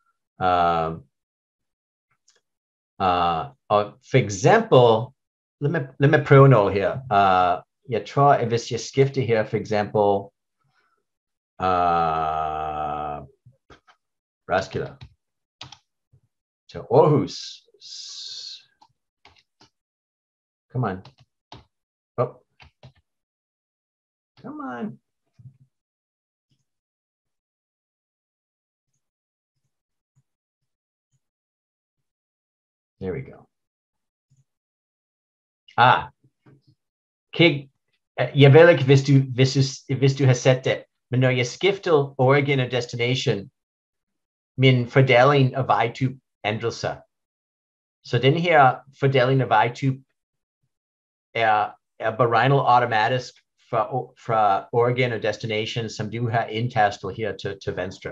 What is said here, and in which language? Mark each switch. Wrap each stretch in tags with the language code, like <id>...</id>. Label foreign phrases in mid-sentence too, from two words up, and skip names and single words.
<da>Og for eksempel, lad mig prøve noget her. Jeg tror, at hvis jeg skifter her, for eksempel, Roskilde til Aarhus.</da> <en>Come on. Oh. Come on. There we go.</en> <da>Kig. Jeg ved ikke, hvis du har set det, men når jeg skifter origin og destination, min fordeling af vejtype ændrer sig. Så den her fordeling af vejtype er beregnet automatisk fra origin og destination, som du har indtastet her til venstre.</da>